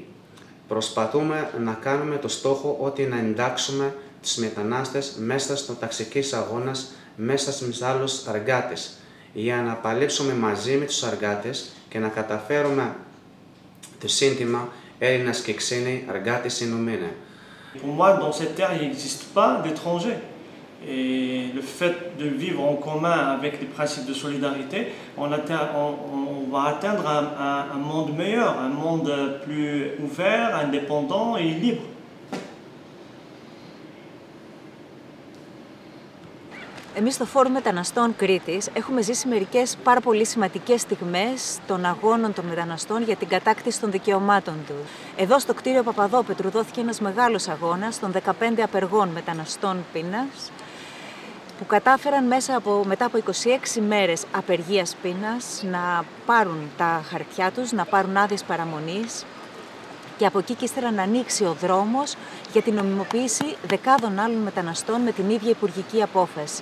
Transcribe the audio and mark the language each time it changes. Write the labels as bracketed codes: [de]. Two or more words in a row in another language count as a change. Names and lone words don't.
[el] Προσπαθούμε να κάνουμε το στόχο ότι να εντάξουμε τους μετανάστες μέσα στο ταξικής αγώνας, μέσα στους άλλους εργάτες, για να παλέψουμε μαζί με τους εργάτες και να καταφέρουμε το σύνθημα Έλληνας και ξένοι εργάτες ενωμένοι. [fr] Pour moi, dans cette terre, il n'existe pas d'étrangers. Et le fait de vivre en commun avec les principes de solidarité, on va atteindre un monde meilleur, un monde plus ouvert, indépendant et libre. [el] Εμείς στο Φόρουμ Μεταναστών Κρήτης έχουμε ζήσει μερικές πάρα πολύ σημαντικές στιγμές των αγώνων των μεταναστών για την κατάκτηση των δικαιωμάτων τους. Εδώ στο κτίριο Παπαδόπετρου δόθηκε ένας μεγάλος αγώνας των 15 απεργών μεταναστών πείνας που κατάφεραν μετά από 26 μέρες απεργίας πείνας να πάρουν τα χαρτιά τους, να πάρουν άδειες παραμονής και από εκεί και ύστερα να ανοίξει ο δρόμος για την νομιμοποίηση δεκάδων άλλων μεταναστών με την ίδια υπουργική απόφαση.